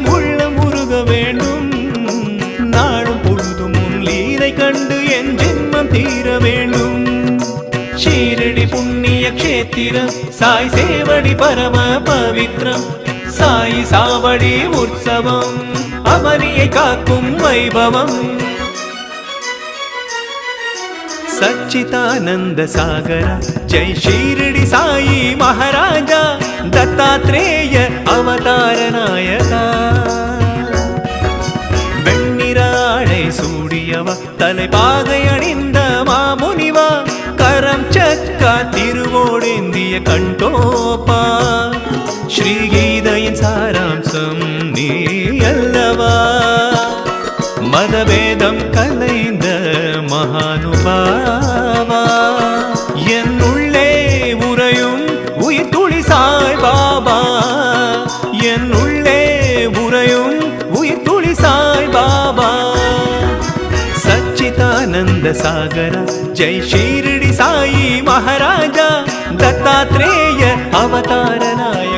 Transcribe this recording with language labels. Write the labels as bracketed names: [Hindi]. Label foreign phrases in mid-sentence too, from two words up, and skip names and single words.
[Tamil] உள்ளம் உருக வேண்டும் நாளும் பொழுதும் உன் லீலை கண்டு என் ஜென்மம் தீர வேண்டும் ஷீரடி புண்ணிய க்ஷேத்திரம் சாய் சேவடி பரம பவித்ரம் சாய் சாவடி உற்சவம் அமரியை காக்கும் வைபவம் [Sanskrit] सच्चिदानंद सागर जय शिरडी साई महाराजा दत्तात्रेय अवतार नायका [Tamil] வெண்ணிராடை சூடியவ தலைபாகை அணிந்த மாமுனிவா கரம் சக்கா திருவோடேந்திய கண்டோப்பா ஸ்ரீகீதையின் சாராம்சம் நீ அல்லவா மதவேதம் கலைந்த மகானுபாவா என் உள்ளே உறையும் உயிர் துளி சாய் பாபா என் உள்ளே உறையும் உயிர் துளி சாய் பாபா [Sanskrit] सच्चिदानंद सागर जय शिरडी साई महाराजा दत्तात्रेय अवतार नायका